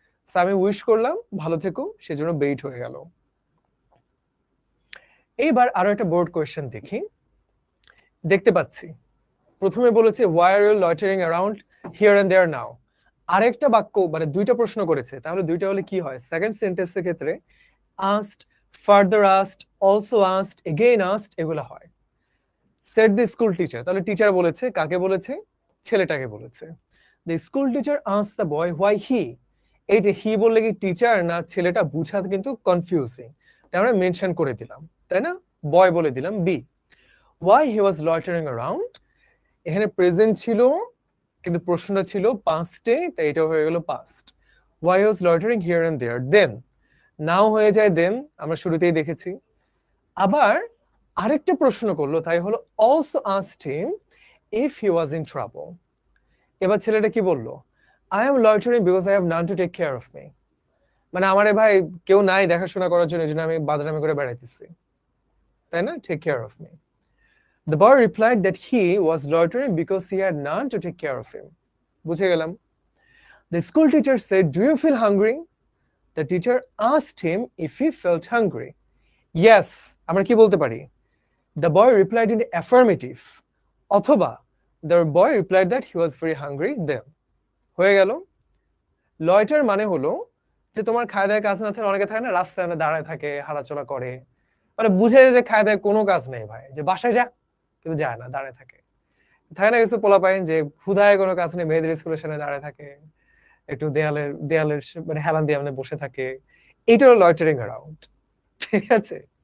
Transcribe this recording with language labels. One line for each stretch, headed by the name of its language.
Bangla: So, আমি wish করলাম ভালো থেকো, সেজন্য বেইট হয়ে গেল। এইবার আরো একটা বোর্ড কোয়েশ্চেন দেখি। দেখতে পাচ্ছি প্রথমে বলেছে
English: why are you loitering around here and there now,
Bangla: আরেকটা বাক্য মানে দুইটা প্রশ্ন করেছে, তাহলে দুইটা হলে কি হয়? সেকেন্ড সেন্টেন্সের ক্ষেত্রে
English: asked, further asked, also asked, again asked
Bangla: এগুলো হয়।
English: said the school teacher,
Bangla: তাহলে টিচার বলেছে, কাকে বলেছে? ছেলেটাকে বলেছে।
English: the school teacher asked the boy why he,
Bangla: এই যে হি বললে কি টিচার না ছেলেটা বুঝাতে কিন্তু কনফিউজিং, তাই আমরা মেনশন করে দিলাম, তাই না? বয় বলে দিলাম B.
English: why he was loitering around,
Bangla: এখানে প্রেজেন্ট ছিল কিন্তু প্রশ্নটা ছিল পাস্টে, তাই এটা হয়ে গেল past.
English: why he was loitering here and there, then
Bangla: নাও হয়ে যায় দেন, আমরা শুরুতেই দেখেছি। আবার আরেকটা প্রশ্ন করলো, তাই হলো
English: also asked him if he was in trouble।
Bangla: এবার ছেলেটা কি বললো?
English: I am loitering because I have none to take care of me,
Bangla: মানে আমারে ভাই কেউ নাই দেখাশোনা করার জন্য, এই জন্য আমি বাদরামি করে বেড়াইতেছি, তাই না?
English: take care of me। The boy replied that he was loitering because he had none to take care of him।
Bangla: বুঝে গেলাম।
English: The school teacher said, do you feel hungry? The teacher asked him if he felt hungry।
Bangla: Yes, আমরা কি বলতে পারি?
English: The boy replied in the affirmative,
Bangla: অথবা
English: the boy replied that he was very hungry then।
Bangla: হয়ে গেল। লয়টার মানে হলো যে তোমার খায় দায় কাজ না থাকলে, অনেকে থাকে না রাস্তায় দাঁড়ায় থাকে, হাঁটাচলা করে, মানে বুঝে যে খায় দায় কোনো কাজ নেই ভাই, যে বাসায় যা, কিন্তু যায় না, দাঁড়ায় থাকে। থাকে না কিছু পোলাপাইন যে ক্ষুধায় কোনো কাজ নেই, মেয়েদের স্কুলের সামনে দাঁড়ায় থাকে, একটু দেয়ালের দেয়ালের মানে হেলান দিয়ে মানে বসে থাকে, এটা হলো লয়টারিং অ্যারাউন্ড। ঠিক আছে?